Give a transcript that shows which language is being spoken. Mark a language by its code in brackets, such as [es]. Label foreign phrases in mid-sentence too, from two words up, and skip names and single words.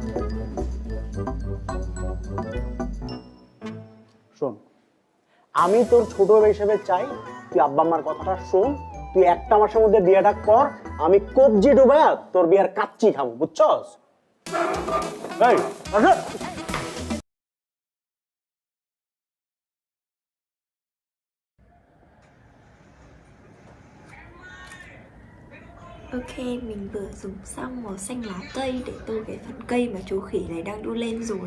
[bn] শোন, আমি তোর ছোট হিসেবে চাই তুই আব্বা আম্মার কথাটা শোন, তুই একটা মাসের মধ্যে বিয়েটা কর, আমি কবজি ডুবাইয়া তোর বিয়ার কাচ্চি খাবো, বুঝছস? এই আসো। [vi] Ok, mình vừa dùng xong màu xanh lá cây để tô cái phần cây mà chú khỉ này đang đu lên rồi.